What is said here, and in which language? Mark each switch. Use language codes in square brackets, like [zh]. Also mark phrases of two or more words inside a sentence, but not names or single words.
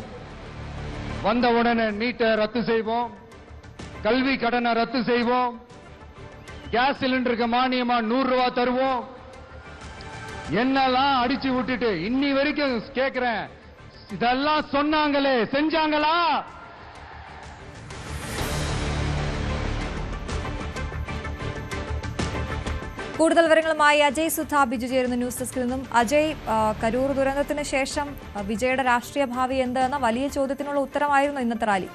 [ta] வந்த உடனே நீட்டை ரத்து செய்வோம், கல்வி கடனை ரத்து செய்வோம், கேஸ் சிலிண்டருக்கு மானியமா 100 ரூபாய் தருவோம், என்னெல்லாம் அடிச்சு விட்டுட்டு இன்னி வரைக்கும் கேட்கிறேன், இதெல்லாம் சொன்னாங்களே செஞ்சாங்களா? [ml] കൂടുതൽ വിവരങ്ങളുമായി അജയ് സുധ ബിജു ചേരുന്ന ന്യൂസ് ഡെസ്കിൽ നിന്നും. അജയ്, കരൂർ ദുരന്തത്തിന് ശേഷം വിജയുടെ രാഷ്ട്രീയ ഭാവി എന്തെന്ന വലിയ ചോദ്യത്തിനുള്ള ഉത്തരമായിരുന്നു ഇന്നത്തെ റാലി.